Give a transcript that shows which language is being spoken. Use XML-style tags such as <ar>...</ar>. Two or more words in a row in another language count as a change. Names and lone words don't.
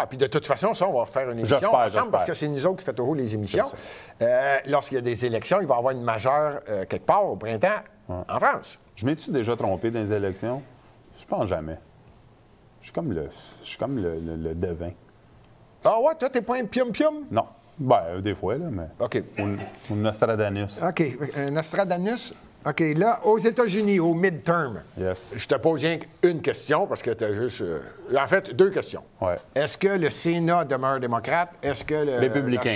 <fr>Puis de toute façon, ça, on va faire une émission ensemble parce que c'est nous autres qui fait toujours les émissions. Lorsqu'il y a des élections, il va y avoir une majeure quelque part au printemps. En France. Je m'ai-tu déjà trompé dans les élections? Je pense jamais. Je suis comme le devin. Ah ouais, toi, t'es pas un pium-pium? Non. Ben, des fois, là, mais... OK. Ou Nostradamus. OK. Nostradamus. OK. Là, aux États-Unis, au midterm, Yes. je te pose rien qu'une question parce que tu as juste. En fait, 2 questions. Ouais. Est-ce que le Sénat demeure démocrate? Est-ce que Républicain.</fr>